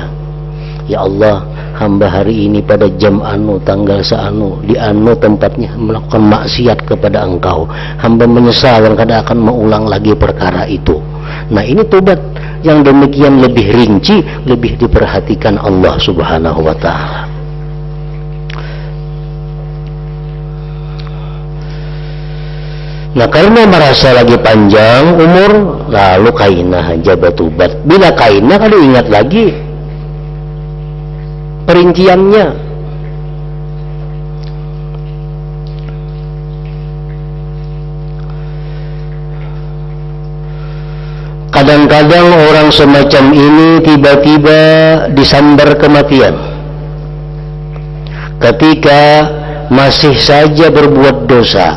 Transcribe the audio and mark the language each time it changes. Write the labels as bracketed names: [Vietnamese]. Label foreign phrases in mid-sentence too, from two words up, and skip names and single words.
[Indonesian] Ya Allah, hamba hari ini pada jam anu, tanggal seanu, di anu tempatnya melakukan maksiat kepada Engkau. Hamba menyesal dan kada akan mengulang lagi perkara itu. Nah, ini tobat yang demikian lebih rinci, lebih diperhatikan Allah [Arabic] سبحانه وتعالى. [Banjar] Nah, karena merasa lagi panjang umur, lalu kainah aja batubat. Bila kainah kada ingat lagi perinciannya. [Indonesian] Kadang-kadang orang semacam ini tiba-tiba disambar kematian ketika masih saja berbuat dosa.